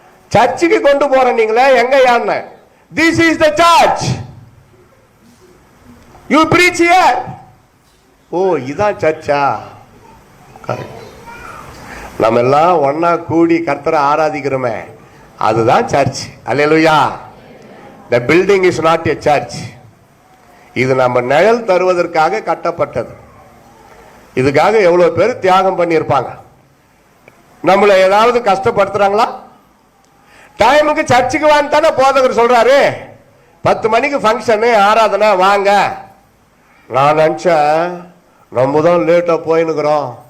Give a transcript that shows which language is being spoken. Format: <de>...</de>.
<ta>சர்ச்சுக்கு கொண்டு போற நீங்களே எங்க யாருன்னு,</ta> <en>This is the church, you preach here.</en> <ta>ஓ இதான் சர்ச்சா? கரெக்ட். நம்ம எல்லாம் ஒன்னா கூடி கர்த்தரை ஆராதிக்கிறோமே, அதுதான் search. Hallelujah.</ta> <en>the building is not a church.</en> <ta>இது நம்ம நிழல் தருவதற்காக கட்டப்பட்டது. இதுக்காக எவ்வளவு பேர் தியாகம் பண்ணியிருப்பாங்க. நம்மளை ஏதாவது கஷ்டப்படுத்துறாங்களா? டைமுக்கு சர்ச்சுக்கு வான்னு தானே போதகர் சொல்றாரு. 10 மணிக்கு ஃபங்க்ஷனு ஆராதனை வாங்க. நான் நினைச்சேன் நம்ம தான் லேட்டா போயினுக்கிறோம்.</ta>